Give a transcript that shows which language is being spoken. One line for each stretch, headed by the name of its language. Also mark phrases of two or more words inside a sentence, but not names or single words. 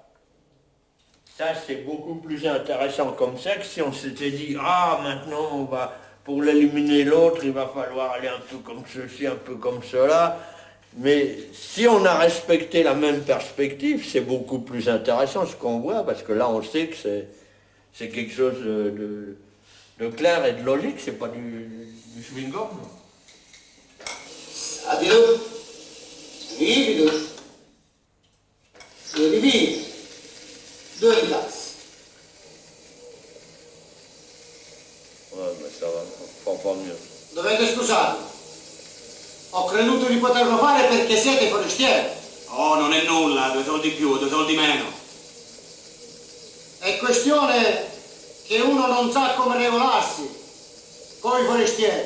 French: Ça, c'est beaucoup plus intéressant comme ça que si on s'était dit « Ah, maintenant, on va, pour l'éliminer l'autre, il va falloir aller un peu comme ceci, un peu comme cela. » Mais si on a respecté la même perspective, c'est beaucoup plus intéressant ce qu'on voit, parce que là, on sait que c'est quelque chose de clair et de logique, c'est pas du chewing-gum.
Italian: Addio. Rivido. Rividi. 2 classi.
French: Ouais, mais ça va, pas mieux.
Italian: Dovete scusarmi. Ho creduto di poterlo fare perché siete forestieri. Oh, non è nulla, 2 soldi più, 2 soldi meno. È questione che uno non sa come regolarsi con i forestieri.